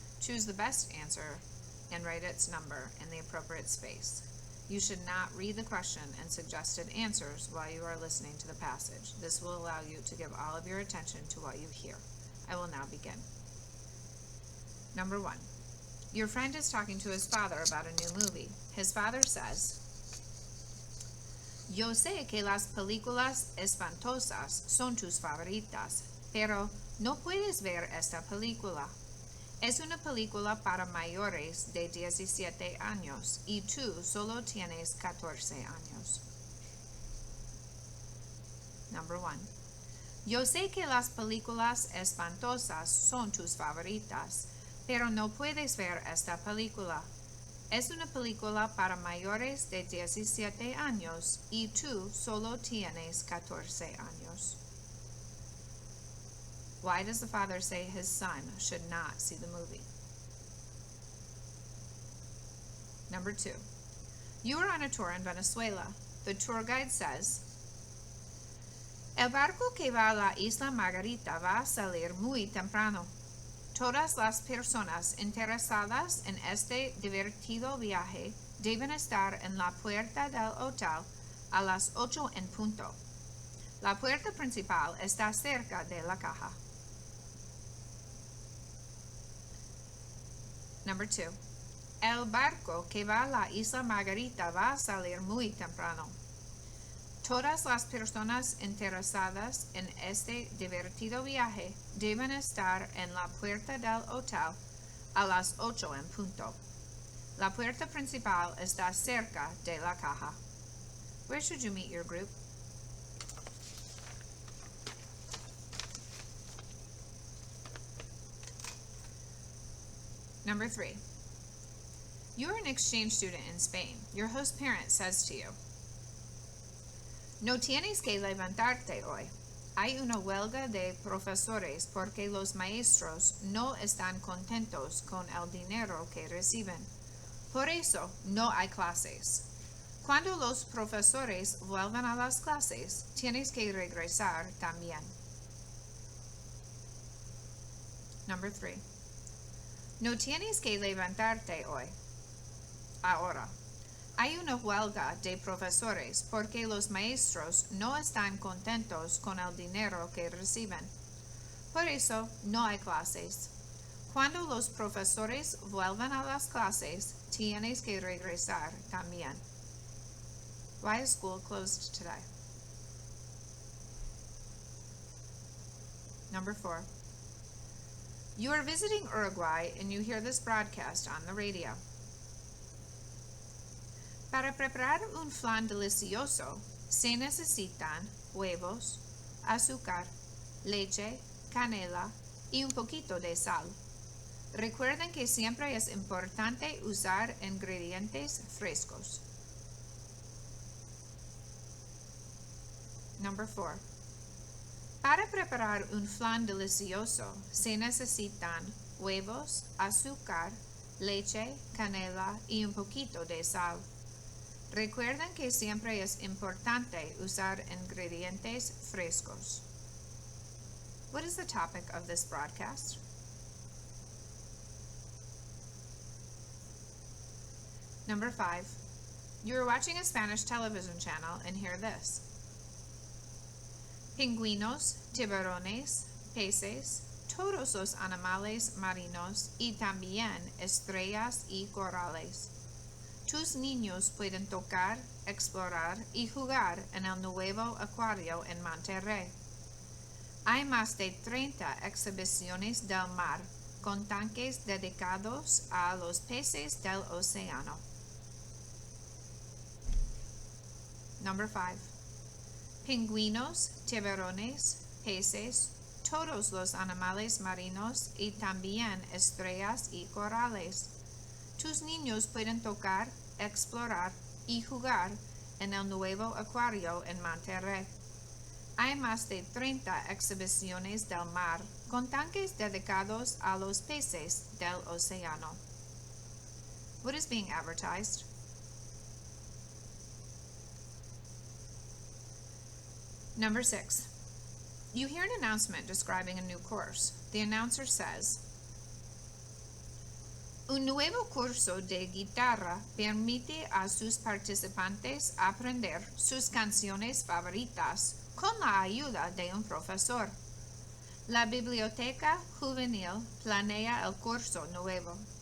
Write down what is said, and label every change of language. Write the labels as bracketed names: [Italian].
[English] Choose the best answer and write its number in the appropriate space. You should not read the question and suggested answers while you are listening to the passage. This will allow you to give all of your attention to what you hear. I will now begin. Number 1. Your friend is talking to his father about a new movie. His father says, [Spanish] Yo sé que las películas espantosas son tus favoritas, pero no puedes ver esta película. Es una película para mayores de 17 años y tú solo tienes 14 años. [English] Number 1. [Spanish] Yo sé que las películas espantosas son tus favoritas, pero no puedes ver esta película. Es una película para mayores de 17 años y tú solo tienes 14 años. [English] Why does the father say his son should not see the movie? Number 2. You are on a tour in Venezuela. The tour guide says, [Spanish] El barco que va a la Isla Margarita va a salir muy temprano. Todas las personas interesadas en este divertido viaje deben estar en la puerta del hotel a las 8 en punto. La puerta principal está cerca de la caja. [English] Number 2. [Spanish] El barco que va a la Isla Margarita va a salir muy temprano. Todas las personas interesadas en este divertido viaje deben estar en la puerta del hotel a las 8 en punto. La puerta principal está cerca de la caja. [English] Where should you meet your group? Number 3. You are an exchange student in Spain. Your host parent says to you, [Spanish] No tienes que levantarte hoy. Hay una huelga de profesores porque los maestros no están contentos con el dinero que reciben. Por eso no hay clases. Cuando los profesores vuelvan a las clases, tienes que regresar también. [English] Number 3. [Spanish] No tienes que levantarte hoy. Ahora. Hay una huelga de profesores porque los maestros no están contentos con el dinero que reciben. Por eso no hay clases. Cuando los profesores vuelvan a las clases, tienes que regresar también. [English] Why is school closed today? Number 4. You are visiting Uruguay and you hear this broadcast on the radio. [Spanish] Para preparar un flan delicioso, se necesitan huevos, azúcar, leche, canela y un poquito de sal. Recuerden que siempre es importante usar ingredientes frescos. [English] Number 4. [Spanish] Para preparar un flan delicioso, se necesitan huevos, azúcar, leche, canela y un poquito de sal. Recuerden que siempre es importante usar ingredientes frescos. [English] What is the topic of this broadcast? Number 5. You are watching a Spanish television channel and hear this. [Spanish] Pingüinos, tiburones, peces, todos los animales marinos y también estrellas y corales. Tus niños pueden tocar, explorar y jugar en el nuevo acuario en Monterrey. Hay más de 30 exhibiciones del mar con tanques dedicados a los peces del océano. [English] Number 5. [Spanish] Pingüinos, tiburones, peces, todos los animales marinos y también estrellas y corales. Tus niños pueden tocar, explorar y jugar en el nuevo acuario en Monterrey. Hay más de 30 exhibiciones del mar con tanques dedicados a los peces del océano. [English] What is being advertised? Number 6. You hear an announcement describing a new course. The announcer says, [Spanish] un nuevo curso de guitarra permite a sus participantes aprender sus canciones favoritas con la ayuda de un profesor. La biblioteca juvenil planea el curso nuevo.